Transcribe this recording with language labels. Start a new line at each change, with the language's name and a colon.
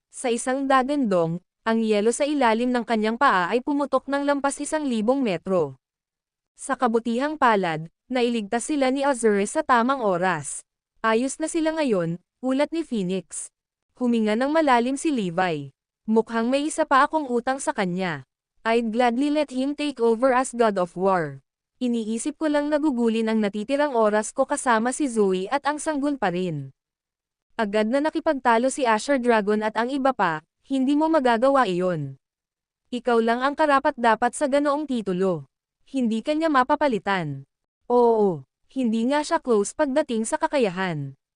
Filipino: Sa isang dagandong, ang yelo sa ilalim ng kanyang paa ay pumutok ng lampas 1,000 metro. Sa kabutihang palad, nailigtas sila ni Azure sa tamang oras. Ayos na sila ngayon, ulat ni Phoenix. Huminga ng malalim si Levi. Mukhang may isa pa akong utang sa kanya.
English: I'd gladly let him take over as God of War.
Filipino: Iniisip ko lang nagugulin ang natitirang oras ko kasama si Zoe at ang sanggol pa rin. Agad na nakipagtalo si Asher Dragon at ang iba pa, hindi mo magagawa iyon. Ikaw lang ang karapat-dapat sa ganoong titulo. Hindi kanya mapapalitan. Oo, hindi nga siya close pagdating sa kakayahan.